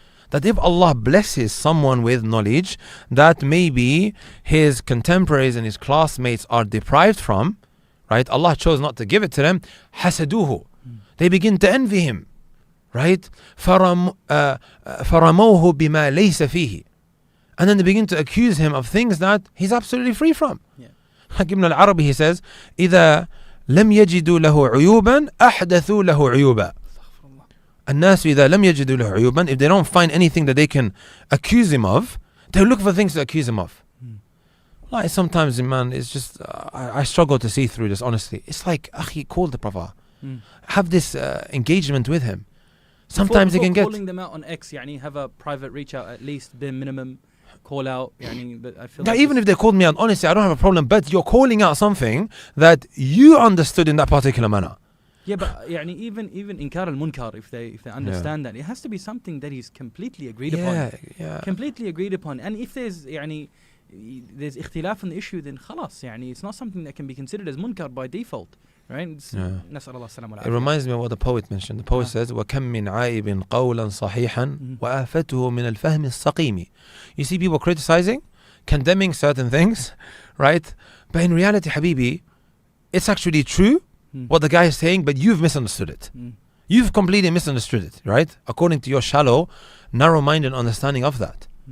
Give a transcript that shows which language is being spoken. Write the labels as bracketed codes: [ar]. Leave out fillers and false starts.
[en] That if Allah blesses someone with knowledge that maybe his contemporaries and his classmates are deprived from, right? Allah chose not to give it to them. [ar] حسدوه. [en] They begin to envy him. [ar] right? فَرَمَوْهُ بِمَا لَيْسَ فِيهِ. [en] And then they begin to accuse him of things that he's absolutely free from. Like Ibn al-Arabi, he says, [ar] إِذَا لَمْ يَجِدُوا لَهُ عُيُوبًا أَحْدَثُوا لَهُ عُيُوبًا. الناس إذا لم يجدوا له عيوبا, [en] if they don't find anything that they can accuse him of, they look for things to accuse him of. Like sometimes, man, it's just I struggle to see through this, honestly. It's like, akhi, call the Prophet, have this engagement with him. Sometimes before they can get calling them out on X, يعني, have a private reach out, at least bare minimum call out. يعني, but I feel like even if they called me out, honestly, I don't have a problem. But you're calling out something that you understood in that particular manner. Yeah, but يعني, even inkar al-munkar, if they understand that, it has to be something that is completely agreed upon. Completely agreed upon. And if there's يعني, there's ikhtilaf on the issue, then khalas, يعني, it's not something that can be considered as munkar by default. Right? It reminds me of what the poet mentioned. The poet says, [ar] وَكَمْ مِنْ عَائِبٍ قَوْلًا صَحِيحًا وَآفَتُهُ مِنَ الْفَهْمِ السَّقِيمِ. [en] You see people criticizing, condemning certain things, right? But in reality, Habibi, it's actually true what the guy is saying, but you've misunderstood it. You've completely misunderstood it, right? According to your shallow, narrow-minded understanding of that.